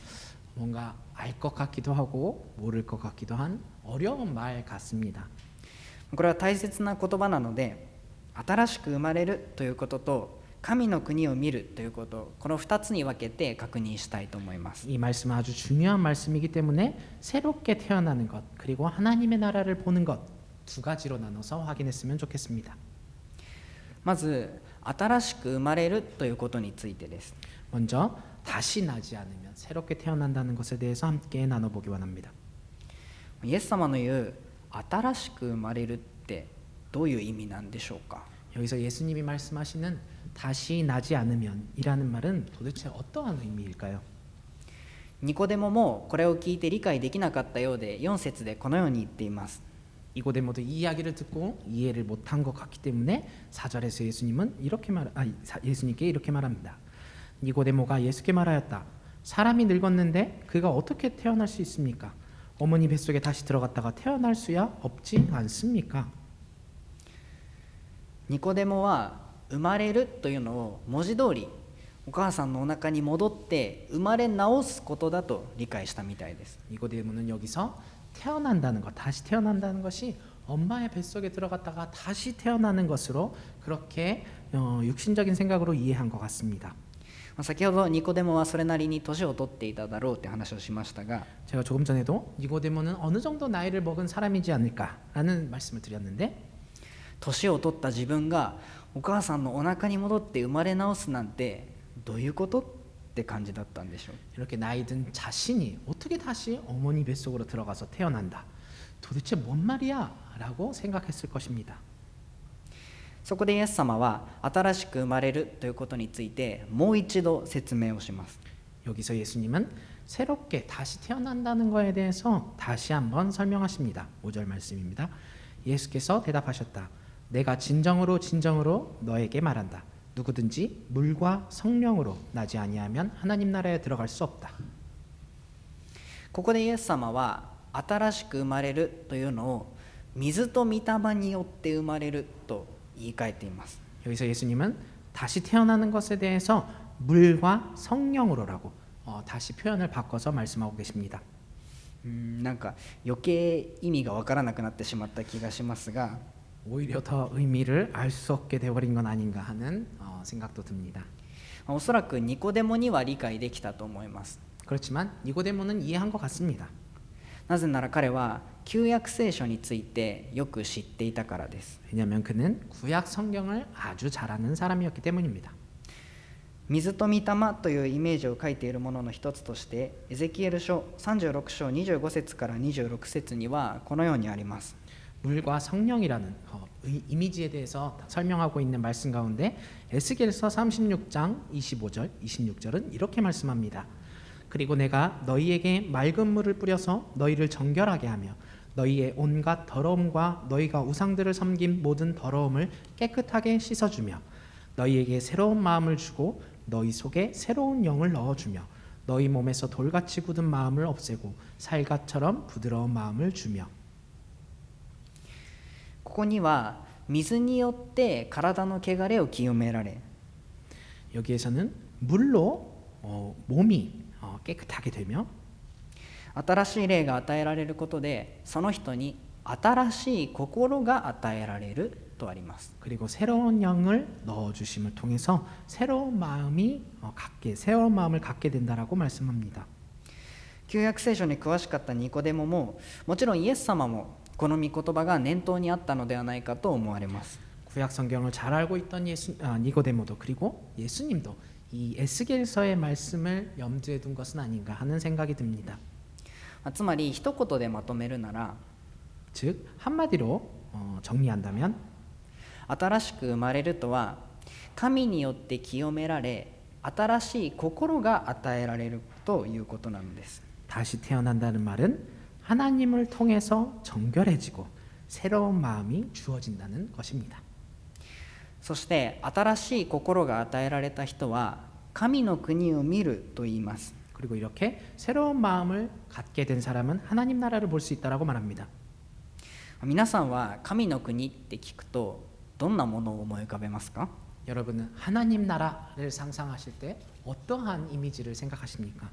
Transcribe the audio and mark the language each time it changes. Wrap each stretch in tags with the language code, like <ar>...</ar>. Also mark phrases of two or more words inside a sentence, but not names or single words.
<ko>뭔가 알 것 같기도 하고 모를 것 같기도 한 어려운 말 같습니다.</ko> <ja>これは大切な言葉なので、新しく生まれるということと神の国を見るということ、この2つに分けて確認したいと思います。</ja> <ko>이 말씀은 아주 중요한 말씀이기 때문에 새롭게 태어나는 것 그리고 하나님의 나라를 보는 것 두 가지로 나눠서 확인했으면 좋겠습니다.</ko> <ja>まず新しく生まれるということについてです。</ja> <ko>먼저 다시 나지 않으면 새롭게 태어난다는 것에 대해서 함께 나눠보기 원합니다.</ko> <ja>イエス様の言う新しく生まれるってどういう意味なんでしょうか。</ja> <ko>여기서 예수님이 말씀하시는 다시 나지 않으면 이라는 말은 도대체 어떠한 의미일까요?</ko> <ja>ニコデモもこれを聞いて理解できなかったようで4節でこのように言っています。</ja> <ko>니고데모도 이 이야기를 듣고 이해를 못한 것 같기 때문에 4절에서 예수님께 이렇게 말합니다. 니고데모가 예수께 말하였다. 사람이 늙었는데 그가 어떻게 태어날 수 있습니까? 어머니 뱃속에 다시 들어갔다가 태어날 수야 없지 않습니까?</ko> <ja>ニコデモは生まれるというのを文字通りお母さんのお腹に戻って生まれ直すことだと理解したみたいです。</ja> <ko>니고데모는 여기서 태어난다는 것, 다시 태어난다는 것이 엄마의 뱃속에 들어갔다가 다시 태어나는 것으로 그렇게 육신적인 생각으로 이해한 것 같습니다.</ko> <ja>先ほどニコデモはそれなりに年を取っていただろうって話をしましたが、</ja> <ko>제가 조금 전에도 니고데모는 어느 정도 나이를 먹은 사람이지 않을까라는 말씀을 드렸는데</ko> <ja>年を取った自分がお母さんのお腹に戻って生まれ直すなんてどういうことって感じだったんでしょう。</ja> <ko>이렇게 나이 든 자신이 어떻게 다시 어머니 뱃속으로 들어가서 태어난다. 도대체 뭔 말이야? 라고 생각했을 것입니다.</ko> <ja>そこでイエス様は新しく生まれるということについてもう一度説明をします。</ja> <ko>여기서 예수님은 새롭게 다시 태어난다는 것에 대해서 다시 한번 설명하십니다. 5절 말씀입니다. 예수께서 대답하셨다. 내가 진정으로 진정으로 너에게 말한다. 누구든지 물과 성령으로 나지 아니하면 하나님 나라에 들어갈 수 없다.</ko> <ja>ここでイエス様は新しく生まれるというのを水と御霊によって生まれると言い換えています。</ja> <ko>여기서 예수님은 다시 태어나는 것에 대해서 물과 성령으로라고 다시 표현을 바꿔서 말씀하고 계십니다.</ko> <ja>なんか余計意味がわからなくなってしまった気がしますが、</ja> <ko>오히려 더 의미를 알 수 없게 되어버린 건 아닌가 하는 생각도 듭니다.</ko> <ja>おそらくニコデモには理解できたと思います。</ja> <ko>그렇지만 니고데모는 이해한 것 같습니다.</ko> <ja>なぜなら彼は旧約聖書についてよく知っていたからです。</ja> <ko>왜냐하면 그는 구약 성경을 아주 잘 아는 사람이었기 때문입니다.</ko> <ja>水と御霊というイメージを書いているものの一つとしてエゼキエル書36章25節から26節にはこのようにあります。</ja> <ko>물과 성령이라는 이미지에 대해서 설명하고 있는 말씀 가운데 에스겔서 36장 25절, 26절은 이렇게 말씀합니다. 그리고 내가 너희에게 맑은 물을 뿌려서 너희를 정결하게 하며 너희의 온갖 더러움과 너희가 우상들을 섬긴 모든 더러움을 깨끗하게 씻어주며 너희에게 새로운 마음을 주고 너희 속에 새로운 영을 넣어주며 너희 몸에서 돌같이 굳은 마음을 없애고 살갗처럼 부드러운 마음을 주며.</ko> <ja>ここには水によって体の汚れを清められ</ja> <ko>여기에서는 물로 몸이 깨끗하게 되며</ko> <ja>新しい霊が与えられることでその人に新しい心が与えられるとあります。</ja> <ko>그리고 새로운 영을 넣어주심을 통해서 새로운 마음을 갖게 된다라고 말씀합니다.</ko> <ja>旧約聖書に詳しかったニコデモももちろんイエス様もこの御言葉が念頭にあったのではないかと思われます。</ja> <ko>구약 성경을 잘 알고 있던 니고데모도 그리고 예수님도 이 에스겔서의 말씀을 염두에 둔 것은 아닌가 하는 생각이 듭니다.</ko> <ja>つまり一言でまとめるなら</ja> <ko>즉 한마디로 정리한다면</ko> <ja>新しく生まれるとは神によって清められ新しい心が与えられるということなのです。</ja> <ko>다시 태어난다는 말은 하나님을 통해서 정결해지고 새로운 마음이 주어진다는 것입니다.</ko> <ja>そして新しい心が与えられた人は神の国を見ると言います。</ja> <ko>그리고 이렇게 새로운 마음을 갖게 된 사람은 하나님 나라를 볼 수 있다라고 말합니다.</ko> <ja>皆さんは神の国って聞くとどんなものを思い浮かべますか？</ja> <ko>여러분은 하나님 나라를 상상하실 때 어떠한 이미지를 생각하십니까?</ko>